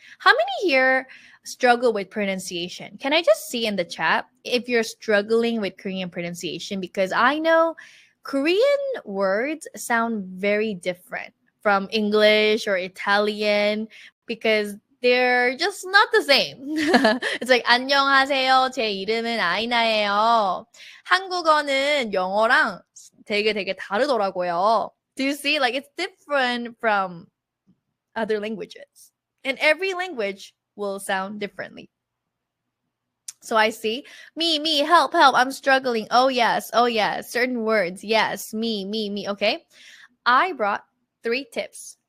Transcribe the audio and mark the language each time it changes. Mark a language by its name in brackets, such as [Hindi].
[English] How many here struggle with pronunciation? Can I just see in the chat if you're struggling with Korean pronunciation? Because I know Korean words sound very different from English or Italian because they're just not the same. It's like [Korean] 안녕하세요. 제 이름은 아이나예요. 한국어는 영어랑 되게 다르더라고요. [English] Do you see? Like it's different from other languages. And every language will sound differently. So I see me, help, I'm struggling. Oh yes, certain words. Yes, me. Okay. I brought 3 tips.